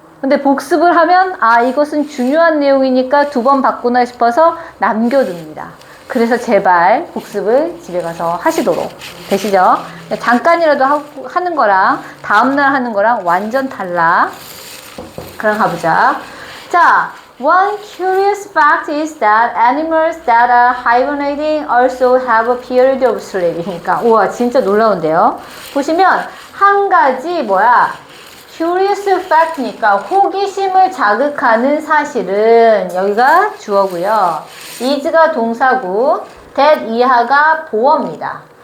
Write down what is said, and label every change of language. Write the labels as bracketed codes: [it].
[ko] 근데 복습을 하면 이것은 중요한 내용이니까 2번 받구나 싶어서 남겨둡니다. 그래서 제발 복습을 집에 가서 하시도록. 되시죠? 잠깐이라도 하는 거랑 다음날 하는 거랑 완전 달라. 그럼 가보자. [en] 자, one curious fact is that animals that are hibernating also have a period of sleep. [ko] 그러니까 우와, 진짜 놀라운데요. 보시면 한 가지 curious fact니까 호기심을 자극하는 사실은 여기가 주어고요. is가 동사고 that 이하가 보어입니다.